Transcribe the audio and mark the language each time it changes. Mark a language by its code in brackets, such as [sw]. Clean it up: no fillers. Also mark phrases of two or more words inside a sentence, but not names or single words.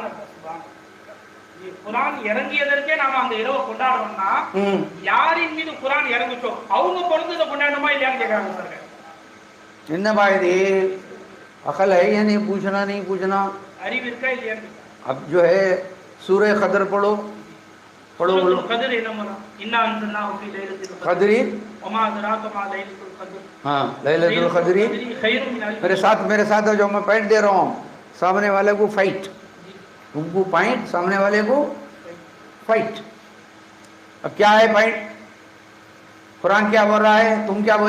[ta] குர்ஆன் இறங்கியதற்கே நாம அந்த இரவை கொண்டாடுறோம்னா யாரின் மீது குர்ஆன் இறங்குச்சோ அவங்க பொறுத்தத கொண்டாடணுமா இல்லையான்னு கேக்குறாங்க சார்। [hi] என்ன भाई ये अकल है या नहीं? पूछना नहीं पूछना, [ta] அறிவு இருக்கா இல்லையான்னு। [hi] अब जो है सूरह कदर पढ़ो, पढ़ो बोलो। [ar] कदर [ta] என்ன மரம்? [ar] إنا أنزلناه في ليلة कदरी, وما أدراك ما ليلة القدر. हाँ ليلة القدر خير من ألف. [hi] मेरे साथ जो मैं पॉइंट दे रहा हूँ, सामने वाले को फाइट, तुमको पॉइंट, सामने वाले को फाइट। अब क्या है पॉइंट? कुरान क्या बोल रहा है, तुम क्या बोले?